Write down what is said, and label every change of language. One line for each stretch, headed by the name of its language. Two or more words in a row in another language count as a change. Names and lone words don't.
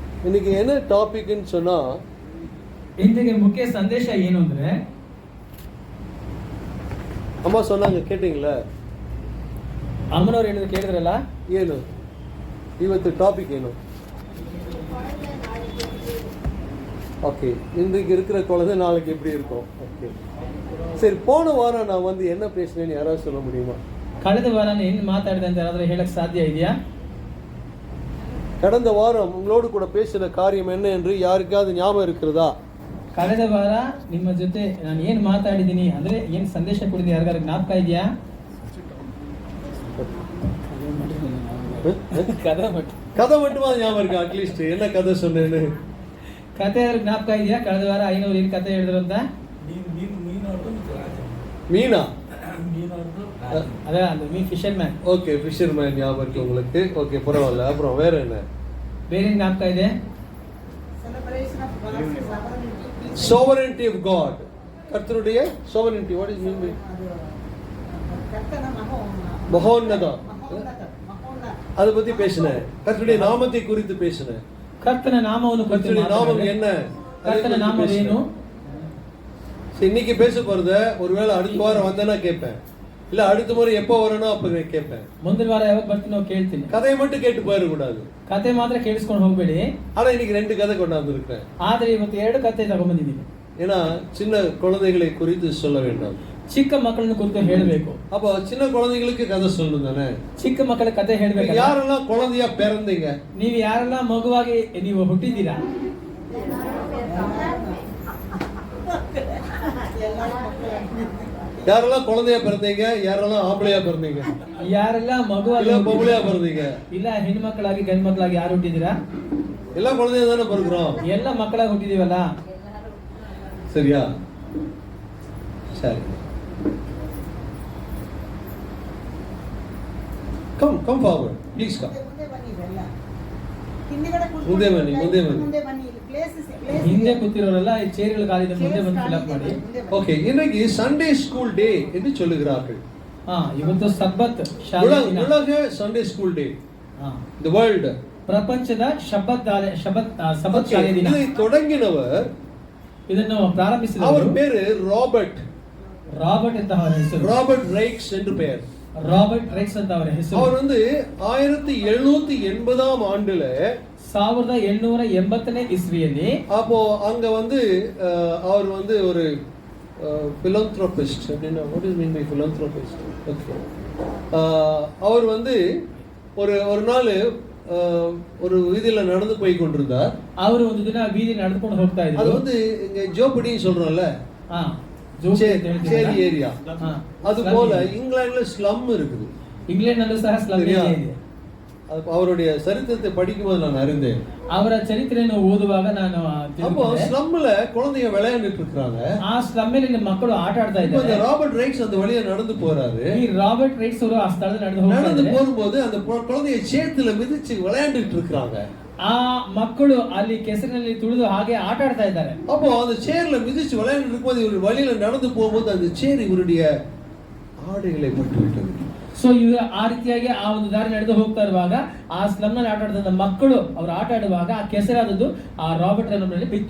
Tamil: இன்னைக்கு என்ன டாபிக்னு சொன்னா,
Kannada: ಇಂದಿಗೆ ಮುಖ್ಯ ಸಂದೇಶ ಏನು ಅಂದ್ರೆ,
Tamil: ಅಮ್ಮ சொன்னாங்க கேட்டீங்களா?
Kannada: ಅಮ್ಮನವ್ರು ಹೇಳಿದ್ರು ಕೇಳಿದ್ರಲ್ಲ, ಏನು ಇವತ್ತು டாபிக் ಏನು?
Tamil: ஓகே, இன்றைக்கு இருக்கிற குழந்தை நாளைக்கு எப்படி இருக்கும்? ஓகே சரி, போன வாரம் நான் வந்து என்ன பேசினேன்னு யாராவது சொல்ல முடியுமா?
Kannada: ಕಳೆದ ವಾರ ಏನು ಮಾತಾಡಿದೆ ಅಂತ ಯಾರಾದ್ರೂ ಹೇಳಕ್ ಸಾಧ್ಯ ಇದೆಯಾ?
Tamil: கடந்த வாரம் உங்களோடு கூட பேசின காரியம் என்ன என்று யாருக்காவது ஞாபகம் இருக்கிறதா?
Kannada: ಕಳೆದ ವಾರ ನಿಮ್ಮ ಜೊತೆ ನಾನು ಏನು ಮಾತಾಡಿದ್ದೀನಿ ಅಂದ್ರೆ ಏನು ಸಂದೇಶ ಕೊಡಿದೆ ಯಾರಿಗಾರ ಜ್ಞಾಪಕ ಇದೆಯಾ?
Tamil: கதை மட்டுமா ஞாபகம் இருக்கா? அட்லீஸ்ட் என்ன கதை சொன்னேன்னு
Kannada: ಕತೆ ಜ್ಞಾಪಕ ಇದೆಯಾ? ಕಳೆದ ವಾರ ಐನವ್ರು ಏನು ಕತೆ ಹೇಳಿದ್ರು ಅಂತ?
Tamil: மீனா, ಅದೇ அந்த மீன்
English: fisher man.
Tamil: ஓகே,
English: fisher man
Tamil: ஞாபகம் இருக்கு உங்களுக்கு. ஓகே, பரவாயில்ல. அப்புறம் வேற என்ன?
Kannada: ಬೇರೆ ಜ್ಞಾಪಕ ಇದೆ?
English: sovereignty of God, கர்த்தருடைய sovereignty. what is mean by மகோன்னதம்?
Tamil: அதை பத்தி பேசினேன். கர்த்தருடைய நாமத்தை குறித்து பேசினேன்.
Kannada: ಕರ್ತನ ನಾಮವನ್ನು ಕುರಿತು
Tamil: கர்த்தருடைய நாமம் என்ன?
Kannada: ಕರ್ತನ ನಾಮ ಏನು?
Tamil: இன்னைக்கு பேச போறத ஒருவேளை அடுத்த வாரம் வந்தேன்னா கேட்பேன், இல்ல அடுத்த முறை எப்போ வரணும் அப்ப கேட்பேன்.
Kannada: ಮುಂದಿನ ವಾರ ಯಾವಾಗ ಬರ್ತೀನೋ ಕೇಳ್ತೀನಿ.
Tamil: கதையை மட்டும் கேட்டு போயிடக்கூடாது.
Kannada: ಕತೆ ಮಾತ್ರ ಕೇಳಿಸ್ಕೊಂಡು ಹೋಗ್ಬೇಡಿ.
Tamil: ஆனா இன்னைக்கு 2 கதை கொண்டாந்து இருக்கேன்.
Kannada: ಆದ್ರೆ ಇವತ್ತು 2 ಕತೆ ತಗೊಂಡ್ಬಂದಿದ್ದೀನಿ.
Tamil: ஏன்னா சின்ன குழந்தைகளை குறித்து சொல்ல வேண்டாம்.
Kannada: ಚಿಕ್ಕ ಮಕ್ಕಳನ್ನು ಕುರಿತು ಹೇಳಬೇಕು.
Tamil: அப்போ சின்ன குழந்தைகளுக்கு கதை சொல்லணும் தானே?
Kannada: ಚಿಕ್ಕ ಮಕ್ಕಳ ಕತೆ ಹೇಳಬೇಕು.
Tamil: யாரெல்லாம் குழந்தையா பிறந்தீங்க?
Kannada: ನೀವು ಯಾರೆಲ್ಲ ಮಗುವಾಗಿ ನೀವು ಹುಟ್ಟಿದ್ದೀರಾ?
Tamil: யாரெல்லாம் குழந்தையா பிறந்தீங்க? யாரெல்லாம் ஆம்பளையா பிறந்தீங்க?
Kannada: ಯಾರೆಲ್ಲ ಮಗುವಾಗಿ
Tamil: இல்ல பொம்பளையா பிறந்தீங்க?
Kannada: ಇಲ್ಲ ಹೆಣ್ಣು ಮಕ್ಕಳಾಗಿ ಗಂಡು ಮಕ್ಕಳಾಗಿ ಯಾರು ಹುಟ್ಟಿದ್ದೀರಾ?
Tamil: எல்லா குழந்தையா தானே பிறக்கிறோம்.
Kannada: ಎಲ್ಲ ಮಕ್ಕಳಾಗಿ ಹುಟ್ಟಿದೀವಲ್ಲ.
Tamil: சரியா? சரி,
English: come forward please.
Kannada: come ಮುಂದೆ ಬನ್ನಿ. ಹಿಂದೆ ಕೂತಿರೋರೆಲ್ಲ ಈ ಚೇರ್ಗಳ ಕಾಲಿದ ಮುಂದೆ ಬಂದು
English: fill up
Kannada: ಮಾಡಿ.
Tamil: ஓகே, இன்னைக்கு
English: Sunday school day
Tamil: என்று சொல்லுகிறார்கள்.
Kannada: ಇವತ್ತು ಸಬ್ಬತ್ ಶಾಲೆ ದಿನ.
English: உலக Sunday school day, the world,
Kannada: ಪ್ರಪಂಚದ ಸಬ್ಬತ್ ಶಾಲೆ ದಿನ.
Tamil: இதை தொடங்கினவர்,
Kannada: ಇದನ್ನು ಪ್ರಾರಂಭಿಸಿದವರು,
Tamil: அவர் பேரு ರಾಬರ್ಟ್
Kannada: ಅಂತ ಅವರ ಹೆಸರು.
Tamil: ராபர்ட் ரைக்ஸ் என்று பெயர்.
Kannada: ರಾಬರ್ಟ್ ರೈಕ್ಸ್ ಅಂತ ಅವರ ಹೆಸರು.
Tamil: அவர் வந்து 1780 ஆண்டுல
Kannada: 1780ನೇ ಇಸ್ವಿಯಲ್ಲಿ,
Tamil: அப்போ அங்க வந்து அவர் வந்து ஒரு philanthropist.
English: அப்படின்னா what is mean by philanthropist?
Tamil: ஓகே, அவர் வந்து ஒரு நாள் ஒரு வீதியில நடந்து போய் கொண்டிருந்தார்.
Kannada: ಅವರು ಒಂದು ದಿನ ಬೀದಿ ನಡೆದುಕೊಂಡು ಹೋಗ್ತಾ ಇದ್ರು.
Tamil: அது வந்து இங்க ஜோபடி சொல்றோம்ல, சேரி ஏரியா. அது போல இங்கிலாந்துல ஸ்லம் இருக்குது.
Kannada: ಇಂಗ್ಲೆಂಡ್ನಲ್ಲೂ ಸಹ
English: slum area
Kannada: ಇದೆ.
Tamil: அவருடைய சரித்திரத்தை படிக்கும்போது நான் அறிந்தேன்.
Kannada: ಅವರ ಚರಿತ್ರೆಯನ್ನು ಓದುವಾಗ ನಾನು
Tamil: அப்போ ஸ்லம்ல குழந்தைங்க விளையாண்டுட்டு இருக்காங்க.
Kannada: ಆ ಸ್ಲಮ್ಮಿನ ಮಕ್ಕಳು ಆಟ ಆಡ್ತಾ ಇದ್ದಾರೆ.
Tamil: இந்த ராபர்ட் ரைக்ஸ் அந்த வழியா நடந்து போறாரு.
Kannada: ಈ ರಾಬರ್ಟ್ ರೈಕ್ಸ್ ಅವರು ಆ ಸ್ಥಳದಲ್ಲಿ
Tamil: நடந்து போகும்போது அந்த குழந்தைய சேத்துல மிதிச்சு விளையாண்டுட்டு இருக்காங்க.
Kannada: ಆ ಮಕ್ಕಳು ಅಲ್ಲಿ ಕೆಸರಿನಲ್ಲಿ ತುಳಿದು ಹಾಗೆ ಆಟ ಆಡ್ತಾ ಇದ್ದಾರೆ.
Tamil: அப்போ அந்த சேர்ல மிதிச்சு விளையாண்டுட்டு இருக்கும்போது இவர் வழியில நடந்து போகும்போது அந்த சேர் இவருடைய ஆடைகளை பட்டு விட்டது.
Kannada: ಸೊ ಇವರು ಆ ರೀತಿಯಾಗಿ ಆ ಒಂದು ದಾರಿ ನಡೆದು ಹೋಗ್ತಾ ಇರುವಾಗ ಆ ಸ್ಲಮ್ ನಲ್ಲಿ ಆಟ ಆಡ್ತಾ ಮಕ್ಕಳು ಅವರು ಆಟ ಆಡುವಾಗ ಆ ಕೆಸರಾದದ್ದು ಆ ರಾಬರ್ಟ್ ರಲ್ಲಿ ಬಿತ್ತು.